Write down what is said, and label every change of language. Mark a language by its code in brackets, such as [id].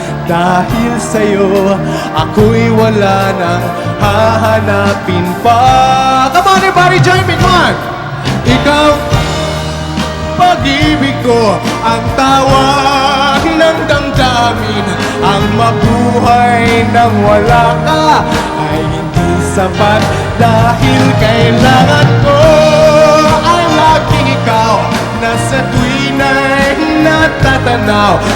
[tl] Dahil sa'yo, ako'y wala nang hahanapin pa. [en] Come on, everybody, join me, come on! [tl] Ikaw, pag-ibig ko, ang tawag ng damdamin. Ang mabuhay nang wala ka ay hindi sapat, dahil kailangan ko ay laging ikaw na sa tuwina'y natatanaw.